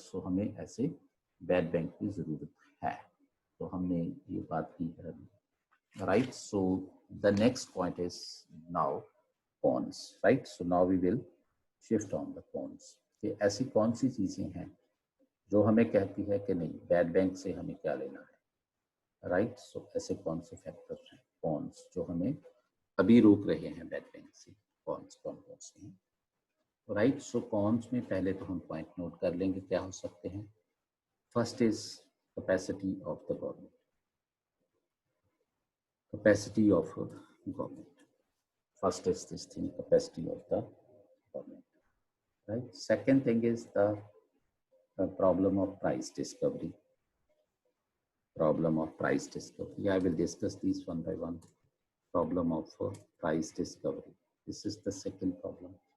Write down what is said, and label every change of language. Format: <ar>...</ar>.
<hi>So हमें ऐसे bad bank की जरूरत है, तो हमने ये बात की है, right?</hi> <en>So the next point is now cons, right? So now we will shift on the cons.</en> <hi>कि ऐसी कौन सी चीजें हैं जो हमें कहती है कि नहीं बैड बैंक से हमें क्या लेना है, राइट? सो ऐसे कौन से फैक्टर्स हैं कॉन्स जो हमें अभी रोक रहे हैं बैड बैंक से, कॉन्स कौन कौन से हैं, राइट? सो कॉन्स में पहले तो हम पॉइंट नोट कर लेंगे क्या हो सकते हैं.</hi> <en>First is capacity of the government, capacity of government. First is this thing, capacity of the government, right? Second thing is the problem of price discovery. Problem of price discovery. I will discuss these one by one. Problem of price discovery. This is the second problem.</en>